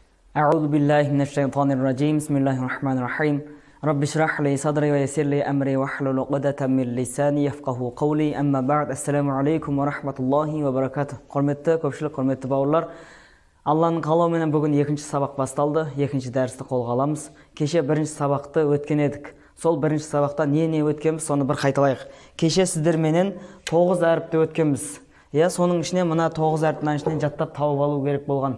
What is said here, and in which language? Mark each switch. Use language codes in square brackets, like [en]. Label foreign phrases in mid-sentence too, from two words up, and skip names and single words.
[ar] أعوذ بالله من الشيطان الرجيم بسم الله الرحمن الرحيم رب اشرح لي صدري ويسر لي أمري واحلل عقدة من لساني يفقهوا قولي أما بعد السلام عليكم ورحمة الله وبركاته. [kk] Құрметті көпшілік, құрметті бауырлар, Алланың қалауымен бүгін екінші сабақ басталды. Екінші дәрісті қолға аламыз. Кеше бірінші сабақты өткен едік. Сол бірінші сабақта не өткенбіз, соны бір қайталайық. Кеше сіздерменен 9 әріпті өткенбіз. Соның ішіне мына 9 әріптің ішінен жаттап тауып алу керек болған.